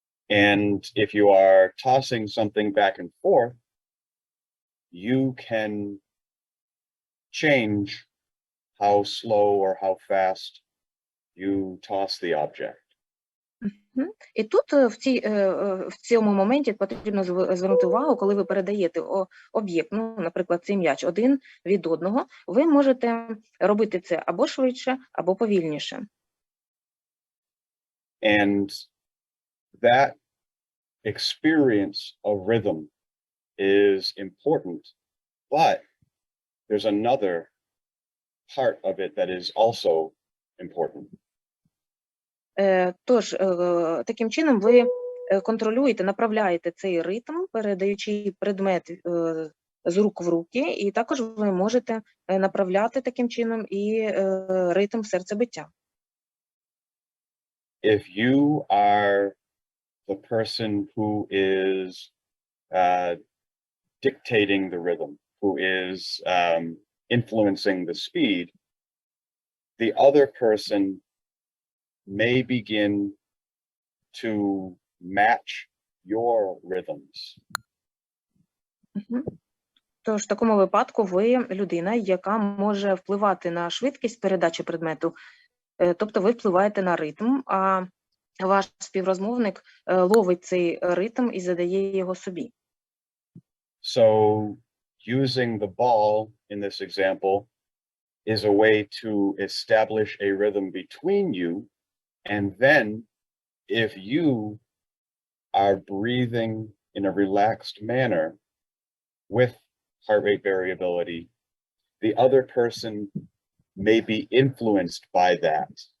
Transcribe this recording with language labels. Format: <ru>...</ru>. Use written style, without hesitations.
<en>And if you are tossing something back and forth, you can change how slow or how fast you toss the object.</en> <uk>І тут в цьому моменті потрібно звернути увагу, коли ви передаєте об'єкт, ну, наприклад, цей м'яч один від одного, ви можете робити це або швидше, або повільніше.</uk> <en>And that experience of rhythm is important, but there's another part of it that is also important.</en> <uk>Тож, таким чином ви контролюєте, направляєте цей ритм, передаючи предмет з рук в руки, і також ви можете направляти таким чином і ритм серцебиття.</uk> <en>If you are the person who is dictating the rhythm, who is influencing the speed, the other person may begin to match your rhythms.</en> <uk>Тож в такому випадку ви людина, яка може впливати на швидкість передачі предмету, тобто ви впливаєте на ритм, а ваш співрозмовник ловить цей ритм і задає його собі.</uk> <en>So using the ball in this example is a way to establish a rhythm between you. And then if you are breathing in a relaxed manner with heart rate variability, the other person may be influenced by that.</en>